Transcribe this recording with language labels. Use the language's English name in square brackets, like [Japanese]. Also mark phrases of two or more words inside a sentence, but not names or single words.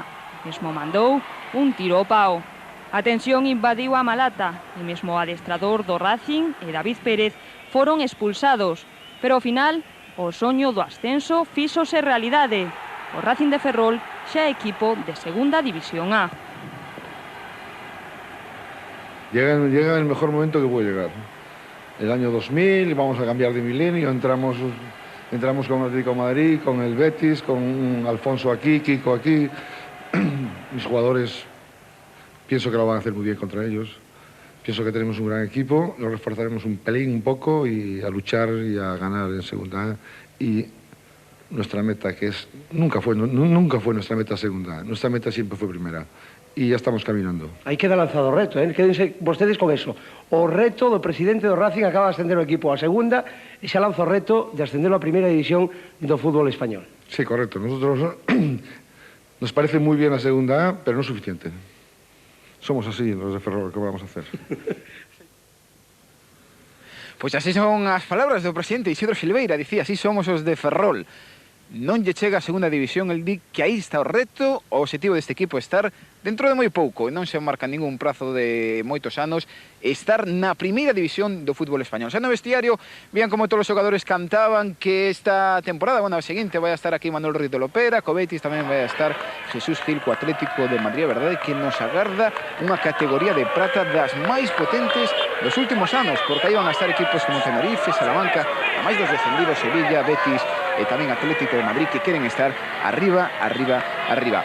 [Galician] Mesmo mandou un tiro ao pao. A tensión invadiu a Malata e mesmo o adestrador do Racing e David Pérez foron expulsados, pero ao final o soño do ascenso fíxose realidade. O Racing de Ferrol xa é equipo de segunda división A. [Spanish] Llega el mejor momento que puede llegar. El año 2000, vamos a cambiar de milenio, entramos con el Atlético de Madrid, con el Betis, con Alfonso aquí, Kiko aquí. Mis jugadores pienso que lo van a hacer muy bien contra ellos. Pienso que tenemos un gran equipo, lo reforzaremos un pelín, un poco, y a luchar y a ganar en segunda A. Y nuestra meta, que es nunca fue nuestra meta segunda A, nuestra meta siempre fue primera. E ya estamos caminando. [Galician] Aí queda lanzado o reto, quédense vostedes con eso. O reto do presidente do Racing acaba de ascender o equipo a segunda e xa lanza o reto de ascender a primeira división do fútbol español. [Spanish] Sí, correcto. Nosotros nos parece muy bien la segunda A, pero no es suficiente. Somos así, los de Ferrol, ¿qué vamos a hacer? [Galician] Pois así son as palabras do presidente Isidro Silveira, dicía, así somos os de Ferrol. Non lle chega a segunda división, el di que aí está o reto, o objetivo deste equipo é estar dentro de moi pouco, e non se marca ningún prazo de moitos anos, estar na primeira división do fútbol español. Xa no vestiario, vían como todos os xogadores cantaban que esta temporada, bueno, a seguinte vai a estar aquí Manuel Ruiz de Lopera, co Betis tamén vai a estar Jesús Gil co Atlético de Madrid, a verdade que nos agarda unha categoría de prata das máis potentes dos últimos anos, porque aí van a estar equipos como Tenerife, Salamanca, a máis dos descendidos, Sevilla, Betis e tamén Atlético de Madrid, que queren estar arriba, arriba, arriba.